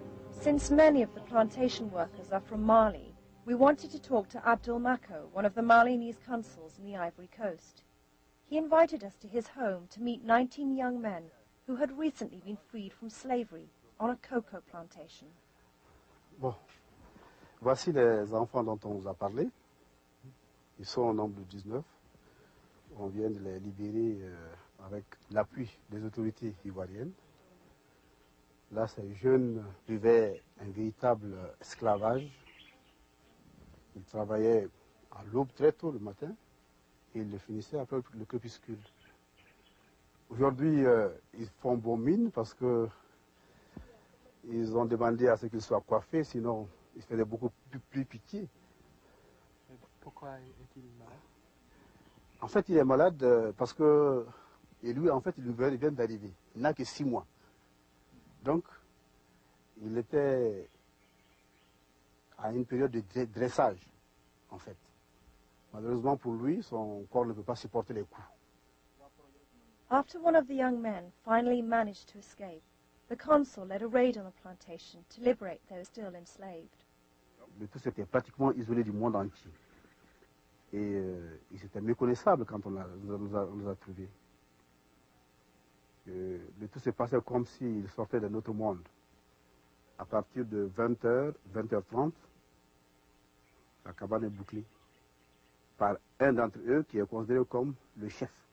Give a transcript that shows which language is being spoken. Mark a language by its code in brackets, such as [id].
[en] Since many of the plantation workers are from Mali, we wanted to talk to Abdul Mako, one of the Malinese consuls in the Ivory Coast. He invited us to his home to meet 19 young men who had recently been freed from slavery on a cocoa plantation. [fr] Bon, voici les enfants dont on vous a parlé. Ils sont au nombre de 19. On vient de les libérer avec l'appui des autorités ivoiriennes. Là, ces jeunes vivaient un véritable esclavage. Ils travaillaient à l'aube très tôt le matin et ils le finissaient après le crépuscule. Aujourd'hui, ils font bon mine parce que ils ont demandé à ce qu'ils soient coiffés, sinon ils faisaient beaucoup plus pitié. Pourquoi est-il malade? En fait, il est malade parce que, et lui, en fait, il vient d'arriver. Il n'a que 6 mois. Donc, il était à une période de dressage, en fait. Malheureusement pour lui, son corps ne peut pas supporter les coups. [en] After one of the young men finally managed to escape, the consul led a raid on the plantation to liberate those still enslaved. [fr] Le tout s'était pratiquement isolé du monde entier. Et il s'était méconnaissable quand on nous a trouvés. Le tout s'est passé comme s'il sortait d'un autre monde. À partir de 20h, 20h30, la cabane est bouclée par un d'entre eux qui est considéré comme le chef.